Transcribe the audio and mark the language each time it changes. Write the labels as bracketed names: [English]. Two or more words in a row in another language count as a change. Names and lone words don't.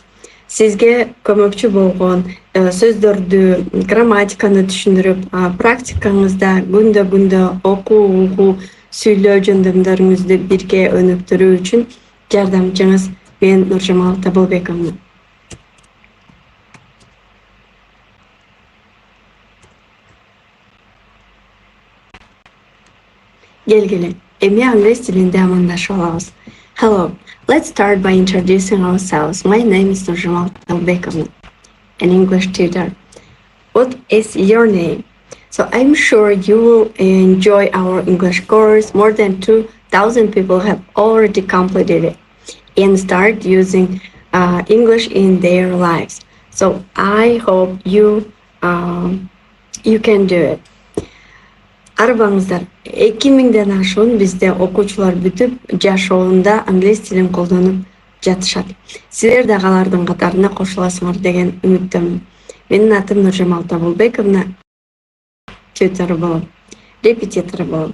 [Kyrgyz] Сизге көмөкчү болгон сөздөрдү, грамматиканы түшүндүрүп, практикаңызда күндө окуу, угуу, сүйлөө жөндөмдөрүңүздү бирге өнүктүрүү үчүн жардамчыңыз мен Нуржамал Табылбековмун. Келгиле, эми англис тилинде амандашып алабыз. [English] Hello, let's start by introducing ourselves. My name is Nurjamal Talbekovna, an English tutor. What is your name? So I'm sure you will enjoy our English course. More than 2,000 people have already completed it and start using English in their lives. So I hope you can do it. [Kyrgyz] Арыбаңыздар, 2000ден ашуун бизде окуучулар бүтүп, жашоонда англис тилин колдонуп жатышат. Силер да алардын катарына кошуласыңар деген үмүттөмүн. Менин атым Нуржамал Табылбековна, тьютору болом, репетитору болом.